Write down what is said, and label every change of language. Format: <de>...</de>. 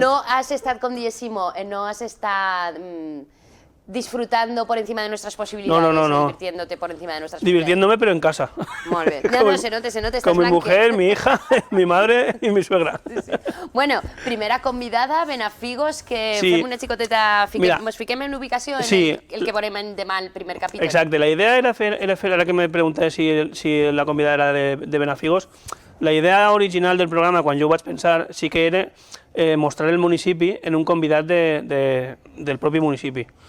<ca>No has estat, com diguéssim, no has estat...</ca> <es>disfrutando por encima de nuestras posibilidades, no. divirtiéndote por encima de nuestras posibilidades. Divirtiéndome, pero en casa.</es> <ca>Molt bé. No, se nota, estàs</ca> <es>con mi mujer, mi hija, mi madre y mi suegra. Sí.</es> <ca>Bueno, primera convidada, Benafigos, que fem una xicoteta, ens fiquem en ubicació en el que veurem demà el primer capítol. Exacte, la idea era fer, ara que me pregunté si la convidada era de Benafigos, La idea original del programa, quan jo ho vaig pensar, sí que era mostrar el municipi en un convidat del propi municipi.</ca>